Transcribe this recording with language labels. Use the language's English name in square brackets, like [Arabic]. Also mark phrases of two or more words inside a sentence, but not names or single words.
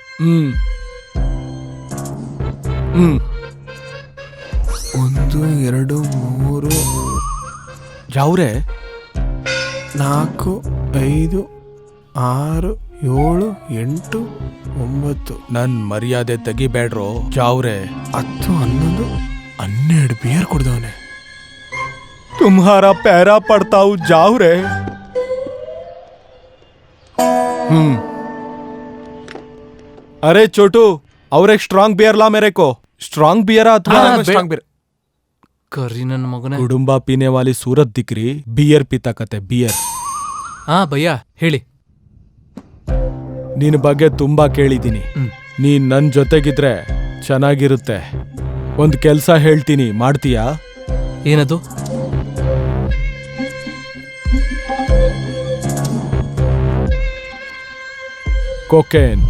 [Kannada] 1 2 3 ಯಾವ್ರೆ? 4 5 6 7 8 9 ನನ್ ಮರ್ಯಾದೆ ತೆಗಿಬೇಡ್ರೋ. ಜಾವ್ರೆ 10 11 12 ಬಿಯರ್ ಕುಡ್ದವನೆ. [Hindi] तुम्हारा पैरा पड़ता हूँ जाओ रे. अरे छोटू, और एक [English] strong beer [Hindi] ला मेरे को. [English] strong beer अथवा strong beer. [Kannada] ಕರ್ರಿ ನನ್ನ ಮಗನೇ. [Hindi] गुडुम्बा पीने वाली सूरत दिख रही. बियर पीता कते बियर. [Kannada] ಹಾ ಭಯ್ಯ ಹೇಳಿ. ನಿನ್ ಬಗ್ಗೆ ತುಂಬಾ ಕೇಳಿದೀನಿ. ನೀನ್ ನನ್ ಜೊತೆಗಿದ್ರೆ ಚೆನ್ನಾಗಿರುತ್ತೆ. ಒಂದ್ ಕೆಲ್ಸ ಹೇಳ್ತೀನಿ, ಮಾಡ್ತೀಯಾ? ಏನದು? ಕೊಕೇನ್.